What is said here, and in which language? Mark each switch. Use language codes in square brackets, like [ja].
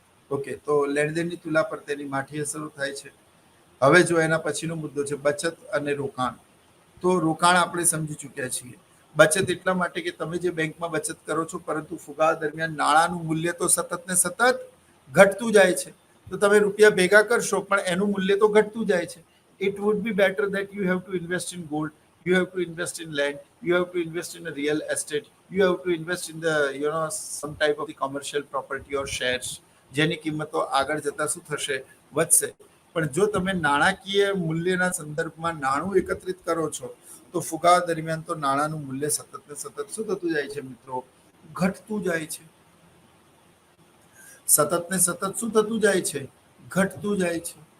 [gu] Okay, તો લેણદેણની તુલા પર તેની માઠી અસરો થાય છે. હવે જો એના પછીનો મુદ્દો છે બચત અને રોકાણ. તો રોકાણ આપણે સમજી ચૂક્યા છીએ. બચત એટલા માટે કે તમે જે બેંકમાં બચત કરો છો, પરંતુ ફુગાવા દરમિયાન નાણાંનું મૂલ્ય તો સતત ને સતત ઘટતું જાય છે. તો તમે રૂપિયા ભેગા કરશો પણ એનું મૂલ્ય તો ઘટતું જાય છે. [en] It would be better that you have to invest in gold, you have to invest in land, you have to invest in a real estate, you have to invest in the some type of the commercial property or shares, [gu] જેની કિંમતો આગળ જતા શું થશે, વધશે. પણ જો તમે નાણાકીય મૂલ્યના સંદર્ભમાં નાણું એકત્રિત કરો છો, તો ફુગાવા દરમિયાન તો નાણાંનું મૂલ્ય સતત ને સતત શું થતું જાય છે મિત્રો, ઘટતું જાય છે. સતત ને સતત શું થતું જાય છે, ઘટતું જાય છે.